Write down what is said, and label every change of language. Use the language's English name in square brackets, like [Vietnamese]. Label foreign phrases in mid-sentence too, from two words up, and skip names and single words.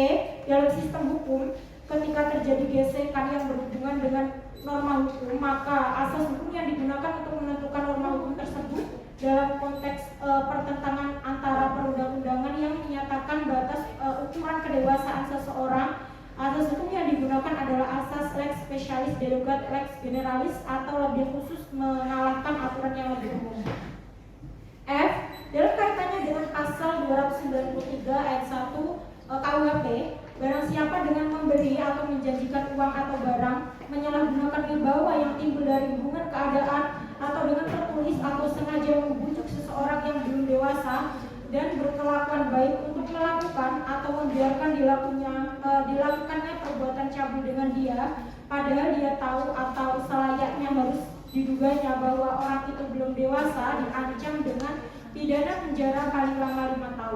[Indonesian] Dalam sistem hukum, ketika terjadi gesekan yang berhubungan dengan norma hukum, maka asas hukum yang digunakan untuk menentukan norma hukum tersebut dalam konteks pertentangan antara perundang-undangan yang menyatakan batas ukuran kedewasaan seseorang, asas hukum yang digunakan adalah asas [Latin] lex specialis derogat lex generalis [Indonesian] atau lebih khusus mengalahkan aturan yang lebih umum. F. Dalam kaitannya dengan pasal 293 ayat 1 KUHP, barang siapa dengan memberi atau menjanjikan uang atau barang menyalahgunakan wibawa yang timbul dari hubungan keadaan atau dengan tertulis atau sengaja membujuk seseorang yang belum dewasa dan berkelakuan baik untuk melakukan atau membiarkan dilakukannya perbuatan cabul dengan dia, padahal dia tahu atau selayaknya harus diduganya bahwa orang itu belum dewasa, diancam dengan pidana penjara paling lama 5 tahun.